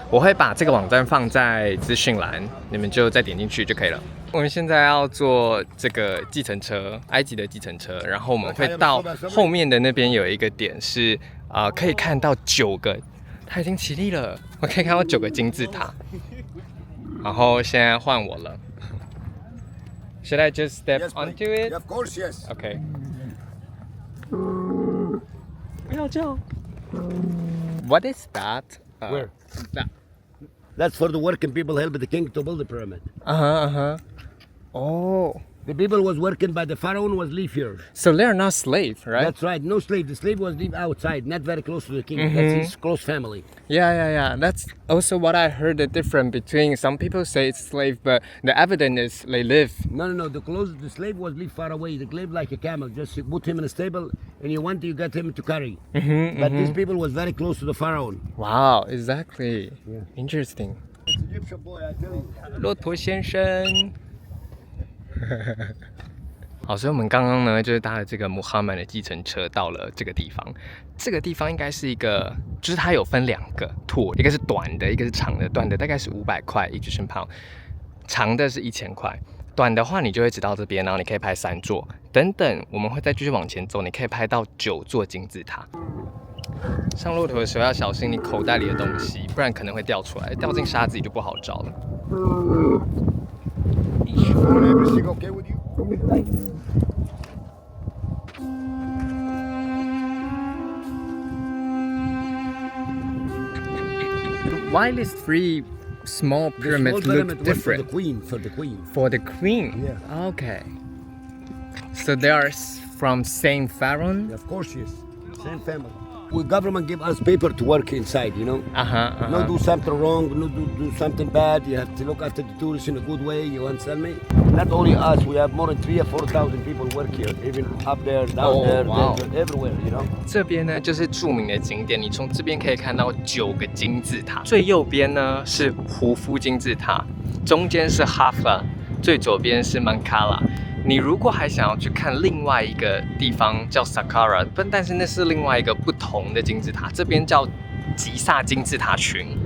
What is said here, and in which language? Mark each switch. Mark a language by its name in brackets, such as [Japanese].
[Chinese] 我会把这个网站放在资讯栏，你们就再点进去就可以了。我们现在要坐这个计程车，埃及的计程车，然后我们会到后面的那边有一个点是可以看到9个，它已经起立了，我可以看到9个金字塔。然后现在换我了。 [English] Should I just step onto it? Of course, yes. Okay. [Chinese] 不要叫。 [English] What is that? Where? That. That's for the working people help the king to build the pyramid. Oh. The people was working by the pharaoh was live here. So they're not slave, right? That's right. No slave. The slave was live outside, not very close to the king. That's his close family. Yeah. That's also what I heard the difference between some people say it's slave, but the evidence is they live. No. The slave was live far away. The slave like a camel. Just you put him in a stable, and you get him to carry. But these people was very close to the pharaoh. Wow, exactly. Yeah. Interesting. It's Egyptian boy, I tell you. [Chinese] 骆驼先生。好，所以我们刚刚呢，就是搭了这个穆罕默德的计程车到了这个地方。这个地方应该是一个，就是它有分2个 tour， 一个是短的，一个是长的。短的大概是500块Egyptian pound， 长的是1000块。短的话，你就会只到这边，然后你可以拍3座。等等，我们会再继续往前走，你可以拍到9座金字塔。上骆驼的时候要小心你口袋里的东西，不然可能会掉出来，掉进沙子里就不好找了。 [English] Everything okay with you? Why these 3 small pyramids look different? For the queen. For the queen? Yeah. Okay. So they are from same pharaoh? Of course, yes. Same family. The government give us paper to work inside, you know. No do something wrong, no do something bad. You have to look after the tourists in a good way. You understand me? Not only us, we have more than 3,000 or 4,000 people work here, even up there, down there, everywhere, you know. [Chinese] 这边呢就是著名的景点，你从这边可以看到9个金字塔。最右边呢是胡夫金字塔，中间是 Hafla， 最左边是 Mankala。你如果还想要去看另外一个地方叫 Saqqara， 但是那是另外一个不同的金字塔，这边叫吉萨金字塔群。